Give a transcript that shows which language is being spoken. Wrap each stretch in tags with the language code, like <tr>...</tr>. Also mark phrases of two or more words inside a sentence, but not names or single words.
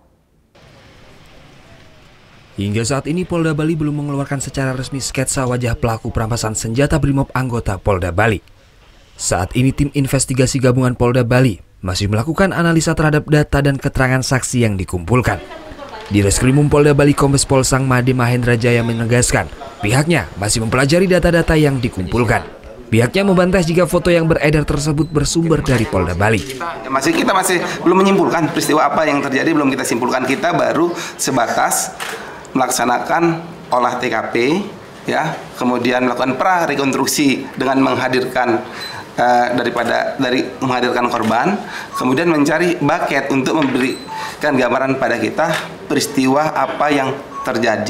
<id>Hingga saat ini Polda Bali belum mengeluarkan secara resmi sketsa wajah pelaku perampasan senjata Brimob anggota Polda Bali. Saat ini tim investigasi gabungan Polda Bali masih melakukan analisa terhadap data dan keterangan saksi yang dikumpulkan. Di Reskrimum Polda Bali Kombes Pol Sang Made Mahendra Jaya menegaskan pihaknya masih mempelajari data-data yang dikumpulkan. Pihaknya membantah jika foto yang beredar tersebut bersumber dari Polda Bali. Kita masih belum menyimpulkan peristiwa apa yang terjadi, belum kita simpulkan. Kita baru sebatas melaksanakan olah TKP, ya, kemudian melakukan pra-rekonstruksi dengan menghadirkan menghadirkan korban, kemudian mencari bucket untuk memberikan gambaran pada kita peristiwa apa yang terjadi.</id>